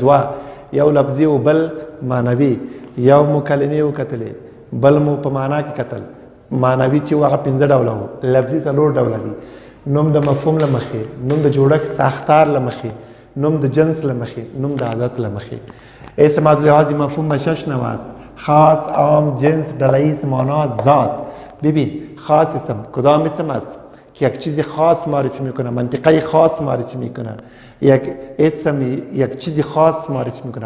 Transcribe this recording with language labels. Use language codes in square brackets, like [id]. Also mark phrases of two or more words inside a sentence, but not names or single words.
[ps] دوه، یو لفظي او بل معنوي. یو مو کلمې وکتلې، بل مو په معنا کې کتل. معنوي چې و هغه 5 ډوله و، لفظي 4 ډوله دي. نوم د مفهوم له مخې، نوم د جوړښت ساختار له مخې، نوم د جنس له مخې، نوم د عادت له مخې. [fa] اسم از لحاظ مفهوم و 6 نوع است: خاص، عام، جنس، ډله‌ایز، معنا، ذات. ببین خاص اسم کدام اسم است که یک چیز خاص معرفی میکنه، منطقه خاص معرفی میکنه. یک اسم یک چیز خاص معرفی میکنه.